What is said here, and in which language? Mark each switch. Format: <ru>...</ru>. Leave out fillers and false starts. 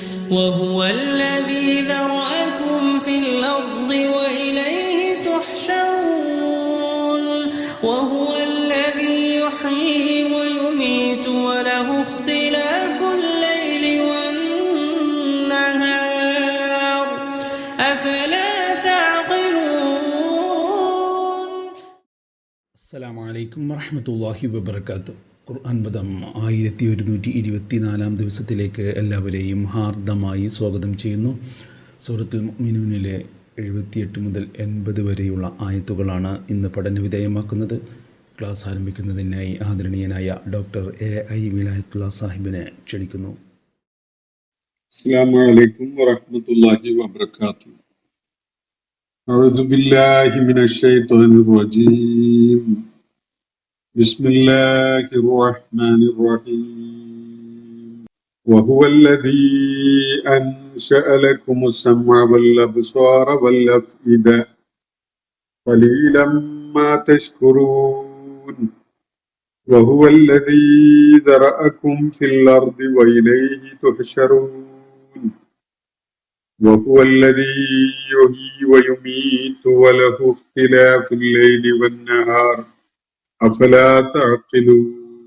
<ar>وهو الذي ذرأكم في الأرض وإليه تحشرون. وهو الذي يحيي ويميت وله اختلاف الليل والنهار أفلا تعقلون.</ar> <ml>അസ്സലാമു അലൈക്കും വറഹ്മത്തുള്ളാഹി വബറകാതുഹു. ഖുർആൻ പദം 1124 ദിവസത്തിലേക്ക് എല്ലാവരെയും ഹാർദമായി സ്വാഗതം ചെയ്യുന്നു. സൂറത്തുൽ മുഅ്മിനൂനിലെ 78 മുതൽ 80 വരെയുള്ള ആയത്തുകളാണ് ഇന്ന് പഠനവിധേയമാക്കുന്നത്. ക്ലാസ് ആരംഭിക്കുന്നതിനായി ആദരണീയനായ ഡോക്ടർ AI വിലായത്തുള്ള സാഹിബിനെ ക്ഷണിക്കുന്നു.</ml> <ar>അസ്സലാമു അലൈക്കും വറഹ്മത്തുള്ളാഹി വബറകാതുഹു. അഊദു ബില്ലാഹി മിനശ് ശൈത്വാനിർ റജീം. ബിസ്മില്ലാഹിർ റഹ്മാനിർ റഹീം. വഹുവല്ലദീ അൻശഅ ലക്കുമുസ് സമഅ വൽ അബ്സാറ വൽ അഫ്ഇദ ഖലീലം മാ തശ്കുറൂൻ. വഹുവല്ലദീ ദറഅകും ഫിൽ അർദി വഇലൈഹി തുഹ്ശറൂൻ. وهو الذي يحيي ويميت وله اختلاف الليل والنهار أفلا تعقلون.</ar>